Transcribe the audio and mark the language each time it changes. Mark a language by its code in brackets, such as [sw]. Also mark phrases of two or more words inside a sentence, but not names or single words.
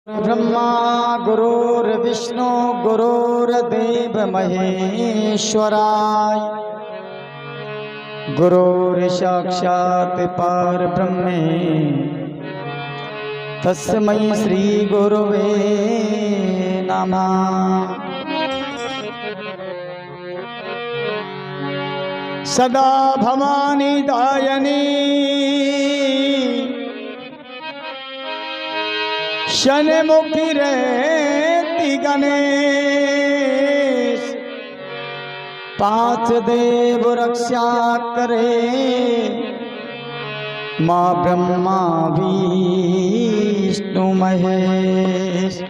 [sa] ब्रह्मा गुरुर्विष्णु गुरुर्देव महेश्वराय गुरुर्साक्षात् परब्रह्मे तस्मै श्री गुरुवे नमः। [hi] सदा भवानी दायनी शनमुखी रहती गणेश, पांच देव रक्षा करे माँ ब्रह्मा विष्णु महेश।